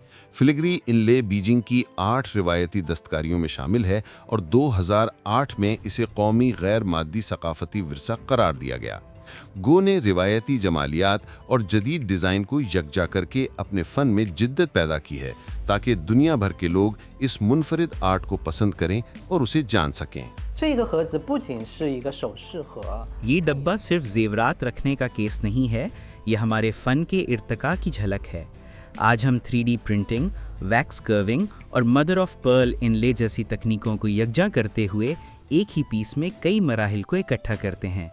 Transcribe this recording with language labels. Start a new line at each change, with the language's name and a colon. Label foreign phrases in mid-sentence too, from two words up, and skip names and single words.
English: filigree inlay
Urdu: بیجنگ کی 8 روایتی دستکاریوں میں شامل ہے اور 2008 میں اسے قومی غیر مادی ثقافتی ورثہ قرار دیا گیا۔ گو نے روایتی جمالیات اور جدید ڈیزائن کو یکجا کر کے اپنے فن میں جدت پیدا کی ہے تاکہ دنیا بھر کے لوگ اس منفرد آرٹ کو پسند کریں اور اسے جان سکیں۔
Chinese: 这个盒子不仅是一个首饰盒，
Urdu: یہ ڈبہ صرف زیورات رکھنے کا کیس نہیں ہے، یہ ہمارے فن کے ارتقاء کی جھلک ہے۔ آج ہم
English: 3D printing, wax carving
Urdu: اور
English: mother of pearl inlay
Urdu: جیسی تکنیکوں کو یکجا کرتے ہوئے ایک ہی پیس میں کئی مراحل کو اکٹھا کرتے ہیں۔